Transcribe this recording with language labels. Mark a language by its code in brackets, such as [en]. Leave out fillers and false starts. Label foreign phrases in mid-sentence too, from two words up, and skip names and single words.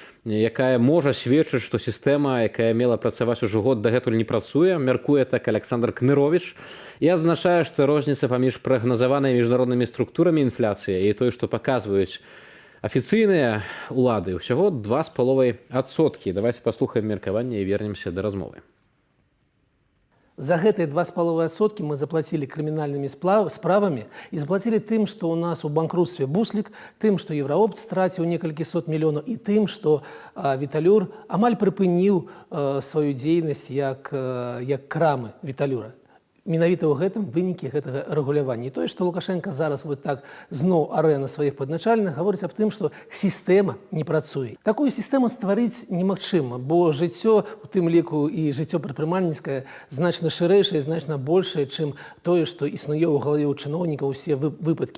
[be] якая можа сведчыць, што сістэма, якая мела працаваць ужо год, дагэтуль не працуе, мяркуе так Александр Кнырович, і адзначае, што розніца паміж прагназаванай міжнароднымі структурамі інфляцыі і той, што паказваюць афіцыйныя ўлады, ўсяго 2,5%. Давайте паслухаем меркаванне і вернемся да размовы. [ru] За гэтые 2,5% мы заплатили криминальными справами и заплатили тем, что у нас у банкрутстве Буслик, тем, что Евроопт [be] стратил некалькі сот [ru] миллионов, и тем, что Виталюр [be] амаль припынил [ru] свою деятельность як крамы Виталюра. [be] Менавіта ў гэтым вынікі гэтага рэгулявання. І тое, што Лукашенко зараз вот так зноў арэ на сваіх падначальных гаворыць аб тым, што сістэма не працуе. Такую сістэму стварыць немагчыма, бо жыццё, у тым ліку і жыццё прадпрымальніцкае, значна шырэйшае, значна большае, чым тое, што існуе ў галаве ў чыноўнікаў усе выпадкі.